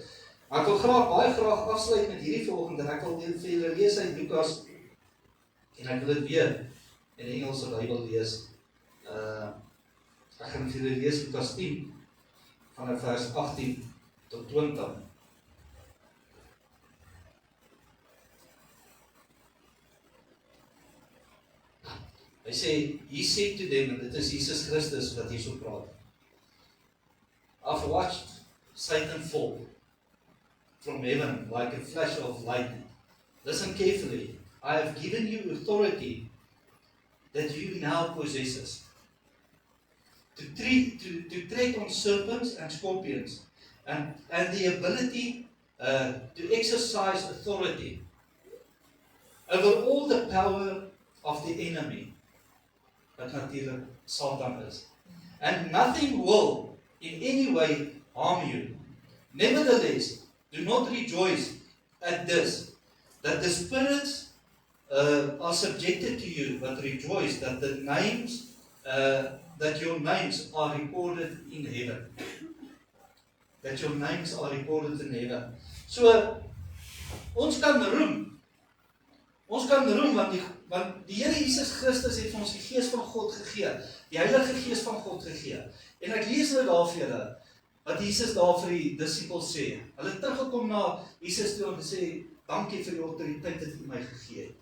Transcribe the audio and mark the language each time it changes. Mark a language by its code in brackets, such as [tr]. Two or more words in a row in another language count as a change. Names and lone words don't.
[af] Maar ek wil baie graag afsluit met hierdie volgende, en ek wil vir julle lees uit Lukas, en ek wil dit weer in die Engelse Bybel lees. Ek gaan vir julle lees Lukas 10, vanaf vers 18 tot 20. Hy sê, [en] he said to them, [af] en dit is Jesus Christus wat hier so praat. [en] I've watched Satan fall from heaven like a flash of lightning. Listen carefully. I have given you authority that you now possess. To tread on serpents and scorpions, and the ability to exercise authority over all the power of the enemy. [af] Wat natuurlik Satan is. [en] And nothing will in any way harm you. Nevertheless, do not rejoice at this, that the spirits are subjected to you, but rejoice that the names, that your names are recorded in heaven. That your names are recorded in heaven. [af] So, ons kan roem. Ons kan roem, want die Here Jesus Christus het vir ons die Gees van God gegee, die Heilige Gees van God gegee. En ek lees nou daar vir julle, wat Jesus daar vir die disippels sê. Hulle het teruggekom na Jesus toe en gesê, dankie vir die autoriteit wat U my gegee het.